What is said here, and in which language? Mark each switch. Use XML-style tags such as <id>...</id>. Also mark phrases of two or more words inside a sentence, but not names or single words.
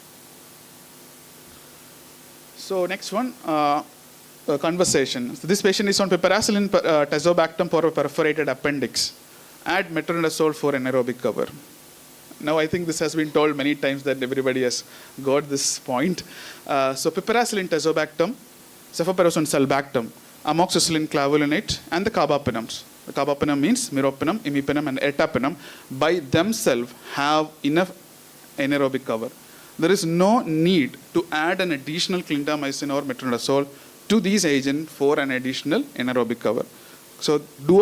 <en>So next one, conversation. So this patient is on piperacillin tazobactam for a perforated appendix. Add metronidazole for anaerobic cover. Now I think this has been told many times that everybody has got this point. So piperacillin tazobactam, cefoperazone sulbactam, amoxicillin clavulinate, and the carbapenems. The carbapenem means meropenem, imipenem, and ertapenem by themselves have enough anaerobic cover. There is no need to add an additional clindamycin or metronidazole to these agents for an additional anaerobic cover.</en>